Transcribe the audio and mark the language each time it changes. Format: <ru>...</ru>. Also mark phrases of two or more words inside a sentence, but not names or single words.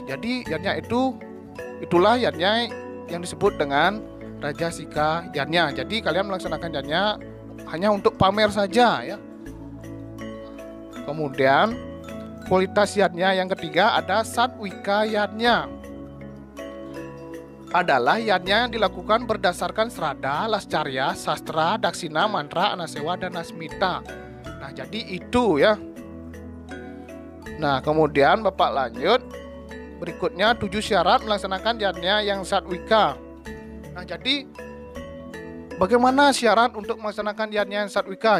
<id>Jadi yadnya itulah yadnya yang disebut dengan rajasika yadnya. Jadi kalian melaksanakan yadnya hanya untuk pamer saja ya. Kemudian kualitas yadnya yang ketiga ada satwika yadnya. Adalah yadnya yang dilakukan berdasarkan serada, lascarya, sastra, daksina, mantra, anasewa, dan asmita. Nah, jadi itu ya. Nah, kemudian Bapak lanjut. Berikutnya 7 syarat melaksanakan yadnya yang satwika. Nah, jadi bagaimana syarat untuk melaksanakan yadnya yang satwika?</id>